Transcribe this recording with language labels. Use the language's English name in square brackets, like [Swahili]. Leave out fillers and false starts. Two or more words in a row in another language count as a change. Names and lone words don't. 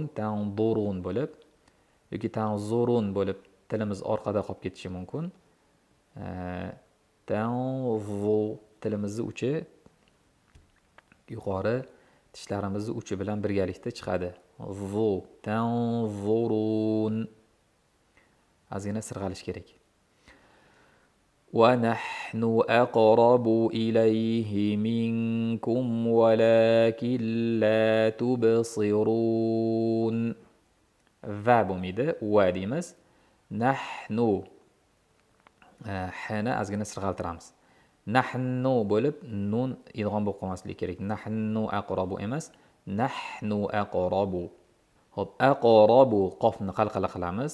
[Uzbek] Tanzurun bo'lib yoki tanzurun bo'lib tilimiz orqada qolib ketishi mumkin. Tanzu tilimizning uchi yuqori tishlarimizning uchi bilan birgalikda chiqadi. [Arabic] زُ تَنْظُرُونَ. [Uzbek] Ozgina sirg'alish kerak. [Arabic] وَنَحْنُ أَقْرَبُ إِلَيْهِ مِنْكُمْ وَلَكِنْ لَا تُبْصِرُونَ. [Uzbek] Va bo'lmaydi, va deymiz. Nahnu. Hni ozgina sirg'altiramiz. Nahnu bo'lib nun idg'om bo'lib qolmasligi kerak. [Arabic] نحن أقرب emas, نحن أقرب. [Uzbek] Xo'p, aqrabu qofni qalqala qilamiz.